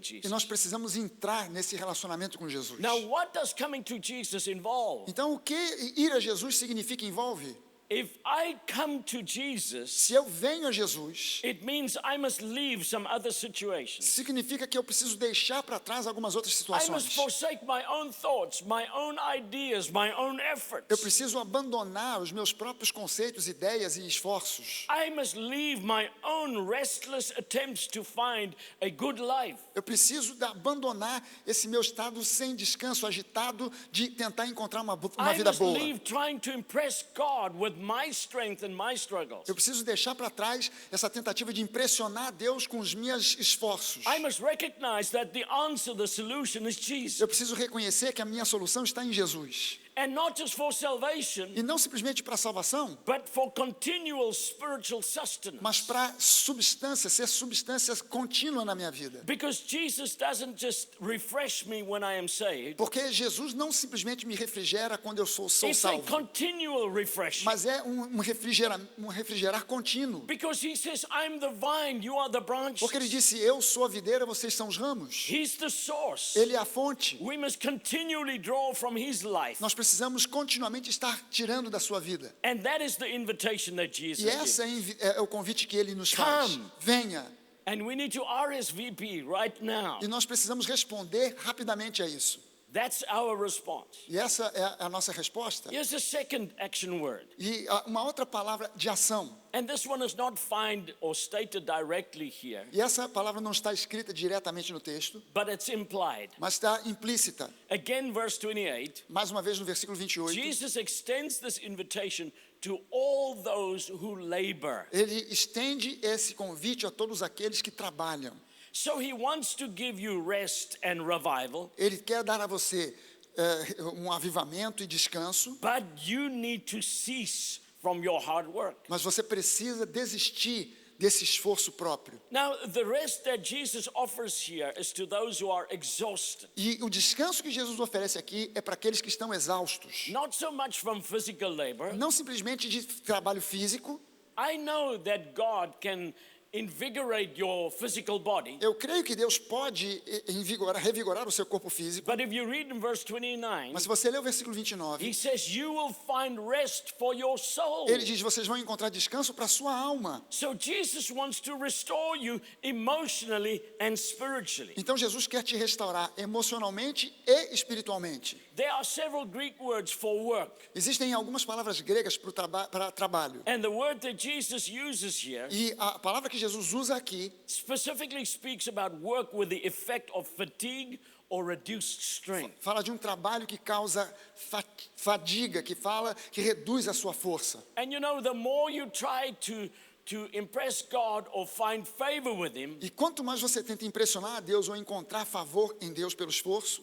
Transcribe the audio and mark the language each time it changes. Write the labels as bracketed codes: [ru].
[pt] E Jesus. nós precisamos entrar nesse relacionamento com Jesus. [en] Now, what does coming to Jesus involve? [pt] Então o que ir a Jesus significa, envolve? [en] If I come to Jesus, [pt] Se eu venho a Jesus, [en] it means I must leave some other situations. [pt] significa que eu preciso deixar para trás algumas outras [en] I [pt] situações. [en] must forsake my own thoughts, my own ideas, my own [pt] Eu [en] efforts. [pt] preciso abandonar os meus próprios conceitos, ideias e esforços. [en] I must leave my own restless attempts to find a good life. [pt] Eu preciso abandonar esse meu estado sem descanso, agitado, de tentar encontrar uma [en] I [pt] vida [en] must [pt] boa. [en] leave trying to impress God with my strength and my struggles. [pt] Eu preciso deixar para trás essa tentativa de impressionar Deus com os meus esforços. [en] I must recognize that the answer, the solution is Jesus. [pt] Eu preciso reconhecer que a minha solução está em Jesus. [en] And not just for salvation, [pt] E não simplesmente para a salvação, [en] but for continual spiritual sustenance. [pt] mas para substância, ser substância contínua na minha vida. [en] Because Jesus doesn't just refresh me when I am saved. [pt] Porque Jesus não simplesmente me refrigera quando eu sou [en] It's a [pt] salvo, [en] continual refreshing. [pt] mas é um refrigerar contínuo. [en] Because he says, I'm the vine, you are the branches. [pt] Porque ele disse, eu sou a videira, vocês são os ramos. [en] He's the source. [pt] Ele é a fonte. [en] We must continually draw from his life. [pt] Nós precisamos continuamente estar tirando da sua vida. [en] And that is the invitation that Jesus [pt] E essa [en] gives. [pt] é o convite que ele nos faz. [en] Come. [pt] Venha. [en] And we need to RSVP right now. [pt] E nós precisamos responder rapidamente a isso. [en] That's our response. [pt] E essa é a nossa resposta. [en] Here's a second action word. [pt] E uma outra palavra de ação. [en] And this one is not found or stated directly here, [pt] E essa palavra não está escrita diretamente no texto, [en] but it's implied. [pt] mas está implícita. [en] Again, verse 28, [pt] Mais uma vez no versículo 28. [en] Jesus extends this invitation to all those who labor. [pt] Ele estende esse convite a todos aqueles que trabalham. [en] So he wants to give you rest and revival, [pt] Ele quer dar a você um avivamento e descanso, [en] but you need to cease from your hard work. [pt] mas você precisa desistir desse esforço próprio. [en] Now, the rest that Jesus offers here is to those who are exhausted, [pt] E o descanso que Jesus oferece aqui é para aqueles que estão exaustos. [en] not so much from physical labor. [pt] Não simplesmente de trabalho físico. [en] I know that God can invigorate your physical body, [pt] Eu creio que Deus pode revigorar o seu corpo físico. [en] but if you read in verse 29, [pt] Mas se você ler o versículo 29, [en] he says you will find rest for your soul. [pt] ele diz: vocês vão encontrar descanso para a sua alma. [en] So Jesus wants to restore you emotionally and spiritually. [pt] Então Jesus quer te restaurar emocionalmente e espiritualmente. [en] There are several Greek words for work, [pt] Existem algumas palavras gregas para trabalho. [en] and the word that Jesus uses here [pt] E a palavra que Jesus usa aqui [en] specifically speaks about work with the effect of fatigue or reduced strength. [pt] fala de um trabalho que causa fadiga, que reduz a sua força. [en] And you know, the more you try to impress God or find favor with him, [pt] E quanto mais você tenta impressionar a Deus ou encontrar favor em Deus pelo esforço,